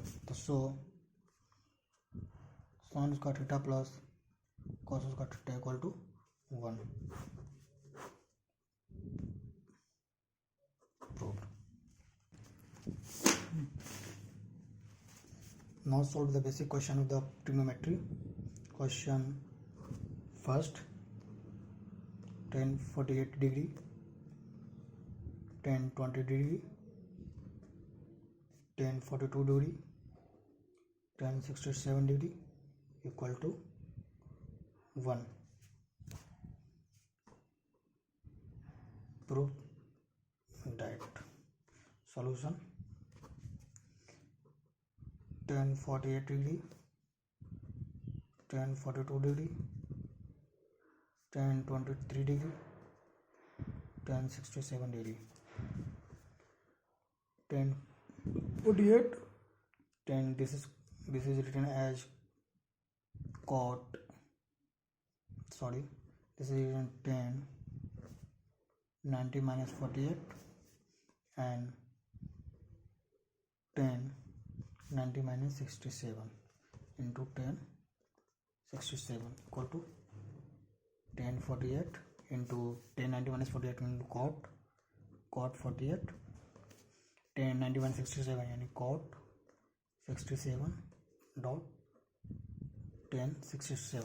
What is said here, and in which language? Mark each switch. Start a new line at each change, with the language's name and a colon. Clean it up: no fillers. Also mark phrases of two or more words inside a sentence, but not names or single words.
English: So sin square theta plus cos square theta equal to 1. Proved. Now solve the basic question of the trigonometry. Question first, tan 48 degree, tan 20 degree, tan 42 degree, tan 67 degree equal to 1. Prove that. Solution: tan 48 degree, tan 42 degree, tan 23 degree, tan 67 degree. Tan 48, tan this is written as cot, this is written tan 90 minus 48 and tan 90 minus 67 into tan 67 equal to tan 48 into tan 90 minus 48 into cot 48, tan 90 minus 67 यानी cot 67 dot tan 67.